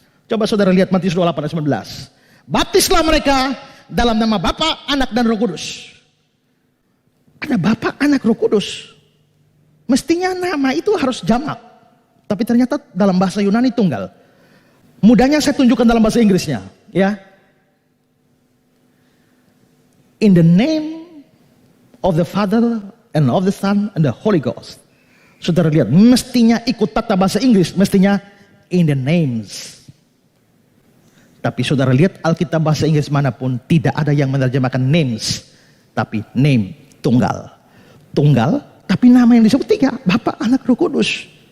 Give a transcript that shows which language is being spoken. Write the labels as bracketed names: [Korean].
[Indonesian] Coba saudara lihat Matius 28 ayat 19. Baptislah mereka dalam nama Bapa, Anak, dan Roh Kudus. Ada Bapa, Anak, Roh Kudus. Mestinya nama itu harus jamak. Tapi ternyata dalam bahasa Yunani tunggal. Mudahnya saya tunjukkan dalam bahasa Inggrisnya. Ya. [English] In the name of the Father and of the Son and the Holy Ghost. [Indonesian] Saudara lihat, mestinya ikut tata bahasa Inggris. Mestinya [English] in the names. [Indonesian] Tapi saudara lihat Alkitab bahasa Inggris manapun tidak ada yang menerjemahkan names, tapi name, tunggal. Tunggal, tapi nama yang disebut tiga, Bapa, Anak, Roh Kudus.